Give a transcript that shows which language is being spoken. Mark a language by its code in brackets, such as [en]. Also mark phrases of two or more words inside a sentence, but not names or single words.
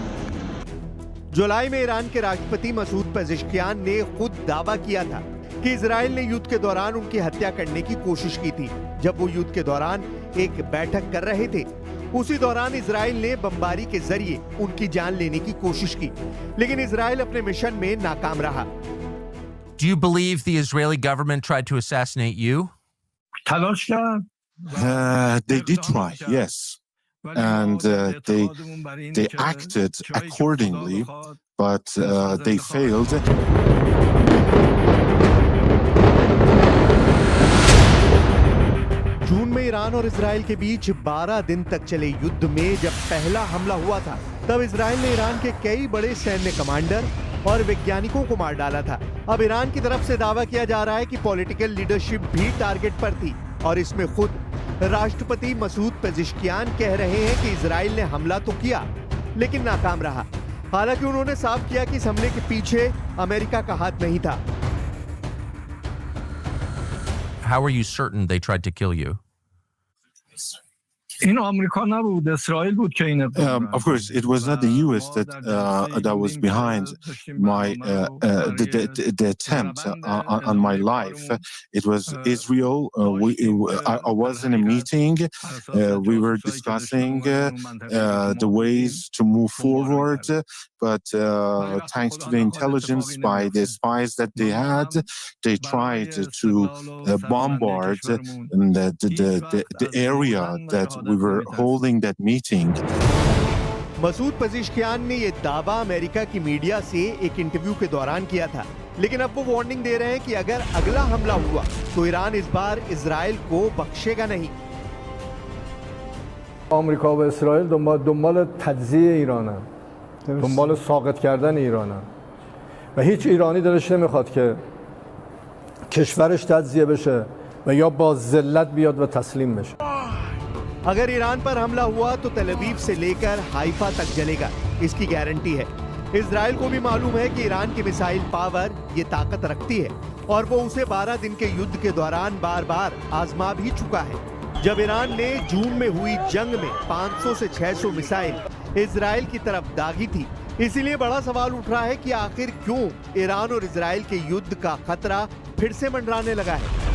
[hi] जुलाई में ईरान के राष्ट्रपति मसूद पेजेश्कियान ने खुद दावा किया था कि इजराइल ने युद्ध के दौरान उनकी हत्या करने की कोशिश की थी। जब वो युद्ध के दौरान एक बैठक कर रहे थे, उसी दौरान इजराइल ने बमबारी के जरिए उनकी जान लेने की कोशिश की, लेकिन इजराइल अपने मिशन में नाकाम रहा। [en] Do you believe the Israeli government tried to assassinate you? They did try, yes. And they acted accordingly, but they failed. [hi] जून में ईरान और इजराइल के बीच 12 दिन तक चले युद्ध में जब पहला हमला हुआ था, तब इजराइल ने ईरान के कई बड़े सैन्य कमांडर और वैज्ञानिकों को मार डाला था। अब ईरान की तरफ से दावा किया जा रहा है कि [en] political leadership [hi] भी टारगेट पर थी और इसमें खुद राष्ट्रपति मसूद पेजेश्कियान कह रहे हैं कि इजराइल ने हमला तो किया लेकिन नाकाम रहा। हालांकि उन्होंने साफ किया कि इस हमले के पीछे अमेरिका का हाथ नहीं था। [en] How are you certain they tried to kill you? Of course, it was not the U.S. that was behind my the attempt on my life. It was Israel. I was in a meeting. We were discussing the ways to move forward. But thanks to the intelligence by the spies that they had, they tried to bombard the area that we were holding that meeting. [hi] मसूद पेजेश्कियान ने ये दावा अमेरिका की मीडिया से एक इंटरव्यू के दौरान किया था, लेकिन अब वो वार्निंग दे रहे हैं कि अगर अगला हमला हुआ तो ईरान इस बार इजराइल को बख्शेगा नहीं। [fa] آمریکا و اسرائیل دنبال تجزیه ایرانن، دنبال ساقط کردن ایرانن و هیچ ایرانی دلش نمیخواد که کشورش تجزیه بشه و یا با ذلت بیاد و تسلیم بشه. [hi] अगर ईरान पर हमला हुआ तो तल अवीव से लेकर हाइफा तक जलेगा, इसकी गारंटी है। इजराइल को भी मालूम है कि ईरान की [en] missile power [hi] ये ताकत रखती है और वो उसे 12 दिन के युद्ध के दौरान बार बार आजमा भी चुका है। जब ईरान ने जून में हुई जंग में 500 से 600 मिसाइल इजराइल की तरफ दागी थी, इसीलिए बड़ा सवाल उठ रहा है कि आखिर क्यों ईरान और इजराइल के युद्ध का खतरा फिर से मंडराने लगा है।